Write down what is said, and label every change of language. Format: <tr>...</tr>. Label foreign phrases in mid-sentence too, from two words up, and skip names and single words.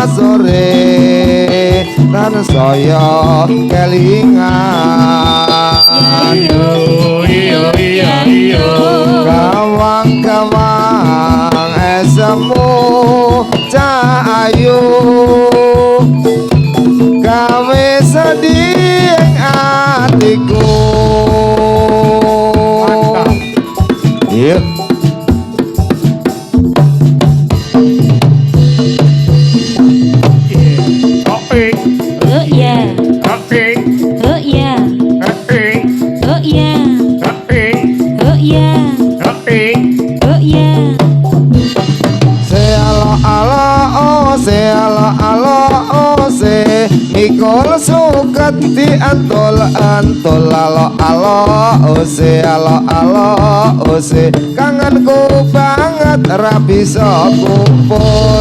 <jv>sore tan saya kelingan Ayo, iyo, iyo, iyo. Kawang-kawang esemu cahayu gawe sedih ing atiku. Mantap. Iya. Kopi,</jv> <en>Oh yeah,</en> <jv>kopi,</jv> <en>oh yeah,</en> <jv>kopi,</jv> <en>oh yeah,</en> <jv>kopi,</jv> <en>oh yeah,</en> <jv>kopi.</jv> <en>oh yeah.</en> <jv>Se alo alo oh se alo alo oh se mikul suket di antul antul alo alo oh se alo alo oh se kangenku banget ra bisa kumpul.</jv>